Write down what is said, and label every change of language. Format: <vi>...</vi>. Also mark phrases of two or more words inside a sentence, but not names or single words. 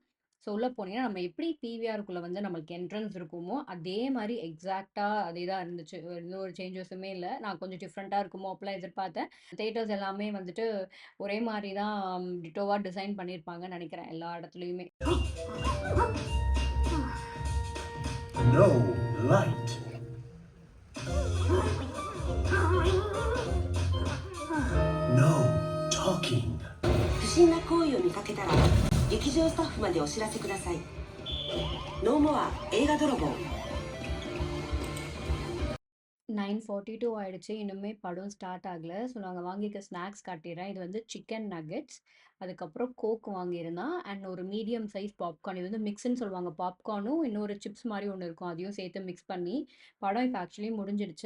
<ta>ஸோ உள்ள போனீங்கன்னா, நம்ம எப்படி பிவிஆருக்குள்ள வந்து நம்மளுக்கு என்ட்ரன்ஸ் இருக்குமோ, அதே மாரி எக்ஸாக்ட்டா அதே தான் இருந்துச்சு. எந்த ஒரு சேஞ்சஸுமே இல்ல. நான் கொஞ்சம் டிஃப்ரெண்ட்டா இருக்குமோ அப்படிலாம் எதிர்பார்த்தேன். தியேட்டர்ஸ் எல்லாமே வந்துட்டு ஒரே மாரி தான்</ta> <en>ditto design</en> <ta>பண்ணியிருப்பாங்கன்னு நெனைக்கிறேன், எல்லா இடத்துலயுமே.</ta> <en>No light. No talking.</en> <ja>不審な行為を見かけたら劇場スタッフまでお知らせください。ノーモア映画泥棒。</ja> <ta>9:42 ஆயிடுச்சு. இன்னுமே படம் ஸ்டார்ட் ஆகல. ஸோ நாங்க வாங்கியிருக்க ஸ்நாக்ஸ் காட்டிர்றேன். இது வந்து</ta> <en>chicken nuggets,</en> <ta>அதுக்கப்புறம் கோக் வாங்கியிருந்தான். அண்ட் ஒரு</ta> <en>medium size popcorn.</en> <ta>இது வந்து மிக்ஸ்ன்னு சொல்லுவாங்க. பாப்கார்னும் இன்னொரு சிப்ஸ் மாரி ஒண்ணு இருக்கும். அதையும் சேர்த்து மிக்ஸ் பண்ணி, படம் இப்ப ஆக்சுவலி முடிஞ்சிடுச்சு.</ta>